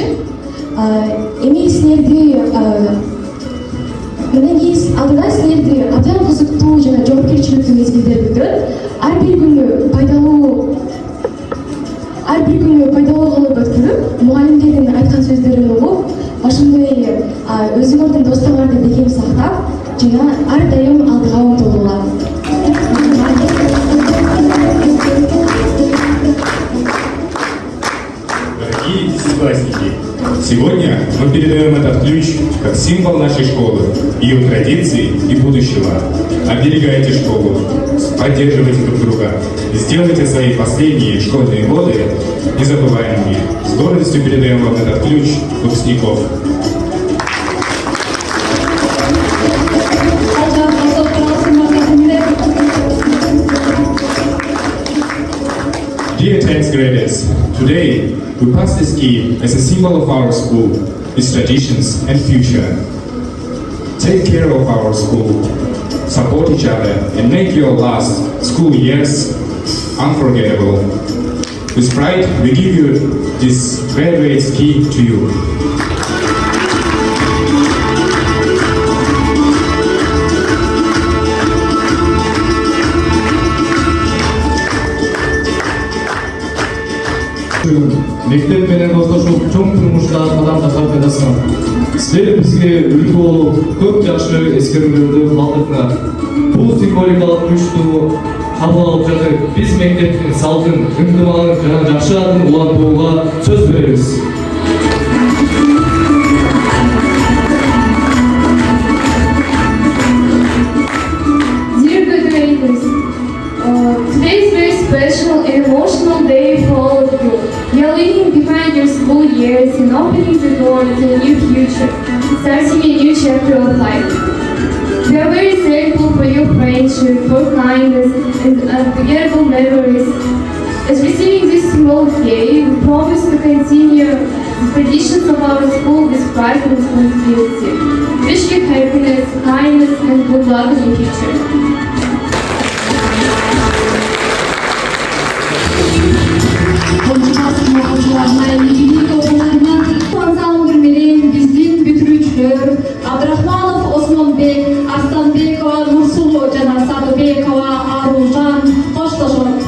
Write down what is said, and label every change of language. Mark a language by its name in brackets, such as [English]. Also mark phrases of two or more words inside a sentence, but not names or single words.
[Kyrgyz] Эми силерди мындан кийин алдыда силерди абдан кызыктуу жана жоопкерчиликтүү мезгилдер күтөт. Ар бир күнү пайдалуу кылып өткөрүп, мугалимдердин айткан сөздөрүн угуп, ошондой эле өзүңөрдүн достуңарды бекем сактап, жана ар дайым алдыга умтулгула. [Russian] Дорогие десятиклассники, сегодня мы передаем этот ключ как символ нашей школы, ее традиций и будущего. Оберегайте школу, поддерживайте друг друга и сделайте свои последние школьные годы незабываемыми. С гордостью передаем вам этот ключ выпускников. [English] Dear 10th graders, today we pass this key as a symbol of our school, its traditions and future. Take care of our school, support each other and make your last school years unforgettable. With pride, we give you this graduate's key to you. [Kyrgyz] Мектеп менен достошуп чоң турмушта кадам жасап жатасыңар. Силер бизге үлгү болуп, көп жакшы эскерүүлөрдү калтырдыңар. Бул символикалык күчтү кабыл алып жатып, биз мектептин салтын, ынтымагын жана жакшы атын улантууга сөз беребиз. [English] Dear graduates, today is very special and emotional day for all of you. You are leaving behind your school years and opening the door to a new future, starting a new chapter of life. We are very thankful for your friendship, for kindness, and unforgettable memories. As receiving this small gift, we promise to continue the traditions of our school with pride and responsibility. Wish you happiness, kindness, and good luck in the future. [Kyrgyz] Биздин бүтүрүүчүлөр Абдрахманов Осмонбек, Арстанбекова Нурсулу жана Садыбекова Аружан коштошот.